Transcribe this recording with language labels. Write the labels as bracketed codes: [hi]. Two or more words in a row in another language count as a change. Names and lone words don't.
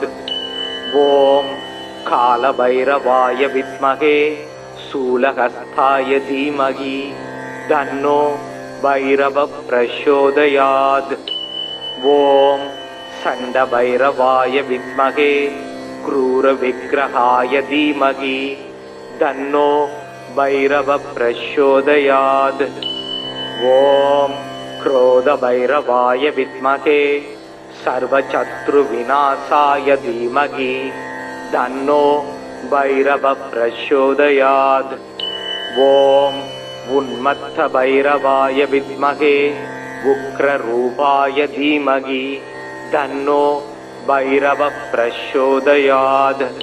[sa] ॐ कालभैरवाय विद्महे शूलहस्ताय धीमहि तन्नो भैरव प्रचोदयात्. ॐ चण्डभैरवाय विद्महे क्रूर विग्रहाय धीमहि तन्नो भैरव प्रचोदयात्. ஓம் क्रोधभैरवाय विद्महे सर्वशत्रुविनाशाय धीमहि तन्नो भैरव प्रचोदयात्. ओम उन्मत्तभैरवाय विद्महे उग्ररूपाय धीमहि तन्नो भैरव प्रचोदयात्.